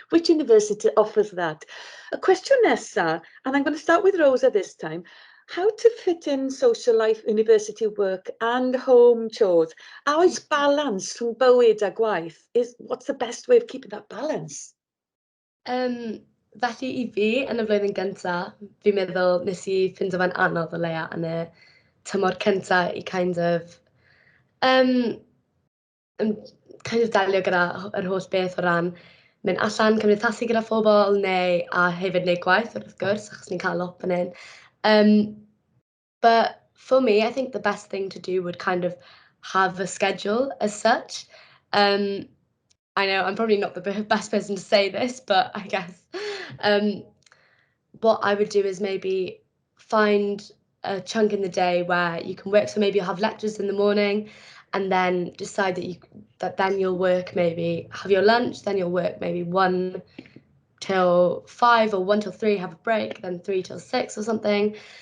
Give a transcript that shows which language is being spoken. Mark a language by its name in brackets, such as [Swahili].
[English] Which university offers that? A question nesa, and I'm going to start with Rosa this time. How to fit in social life, university work and home chores? How is balance [Welsh] rhwng bywyd a gwaith? [English] What's the best way of keeping that balance? [Welsh] Felly I fi, yn y flwyddyn gyntaf, fi'n meddwl nes I ffindo fe'n anodd o leia yn y tymor cyntaf I [English] kind of [Welsh] delio gyda yr holl beth o ran mynd allan, cymdeithasu gyda phobl, a hefyd wneud gwaith, wrth gwrs, achos ni'n cael lot fan hyn. [English] But for me, I think the best thing to do would kind of have a schedule as such. I know I'm probably not the best person to say this, but I guess what I would do is maybe find a chunk in the day where you can work. So maybe you'll have lectures in the morning and then decide that then you'll work, maybe have your lunch, then you'll work maybe 1 till 5 or 1 till 3, have a break, then 3 till 6 or something.